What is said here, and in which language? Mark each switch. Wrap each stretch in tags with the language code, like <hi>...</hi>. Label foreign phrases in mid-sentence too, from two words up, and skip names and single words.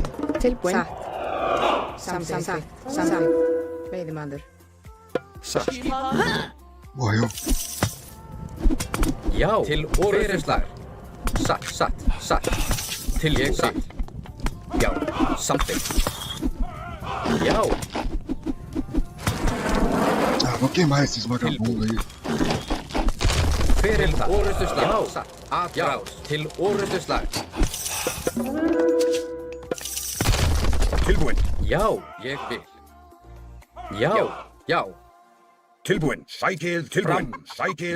<is>Tilbúin. Samþykkt. Veiðimaður. Satt.</is> <pt>Morreu.</pt> <is>Já. Til orustuslag. Satt. Til ég satt. Já. Samþykkt. Já.</is> <pt>Ah, vou queimar esses vagabundos aí.</pt> <is>Hver er það? Orustuslag. Já. Satt. Atrás. Til orustuslag. Tilbúin. Já. Ég vil. Já. Tilbúin. Sækið tilbúin. Sækið</is>